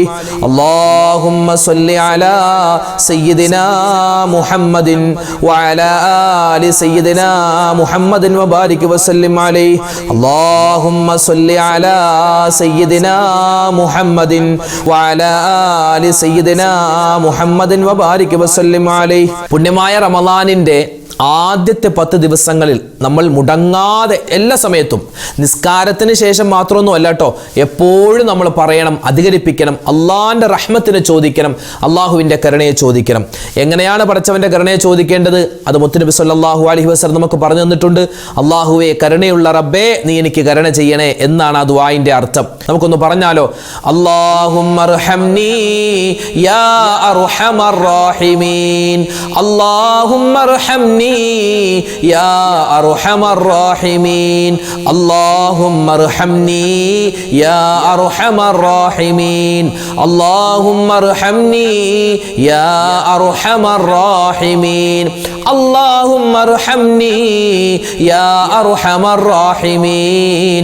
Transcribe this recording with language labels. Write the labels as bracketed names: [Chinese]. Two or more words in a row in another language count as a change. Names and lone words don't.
[Arabic] اللهم صل على سيدنا محمد وعلى آل سيدنا محمد وبارك وسلم عليه. اللهم صل على سيدنا محمد وعلى آل سيدنا محمد وبارك وسلم عليه. [Malayalam] പുണ്യമായ റമളാനിന്റെ ആദ്യത്തെ 10 ദിവസങ്ങളിൽ നമ്മൾ മുടങ്ങാതെ എല്ലാ സമയത്തും നിസ്കാരത്തിന് ശേഷം മാത്രമൊന്നും അല്ല കേട്ടോ, എപ്പോഴും നമ്മൾ പറയണം, അധികരിപ്പിക്കണം, അള്ളാഹിൻ്റെ റഹ്മത്തിനെ ചോദിക്കണം, അള്ളാഹുവിൻ്റെ കരുണയെ ചോദിക്കണം. എങ്ങനെയാണ് പടച്ചവൻ്റെ കരുണയെ ചോദിക്കേണ്ടത്? അത് മുത്തുനബി [Arabic] صلى الله عليه وسلم [Malayalam] നമുക്ക് പറഞ്ഞു തന്നിട്ടുണ്ട്. അള്ളാഹുവേ, കരുണയുള്ള റബ്ബേ, നീ എനിക്ക് കരുണ ചെയ്യണേ എന്നാണ് ആ ദുആഇന്റെ അർത്ഥം. നമുക്കൊന്ന് പറഞ്ഞാലോ? [Arabic] اللهم ارحمني يا أرحم الراحمين. അല്ലാഹുമ്മർഹംനി يا أرحم الراحمين. اللهم ارحمني يا أرحم الراحمين. اللهم ارحمني يا أرحم الراحمين. اللهم ارحمني يا أرحم الراحمين.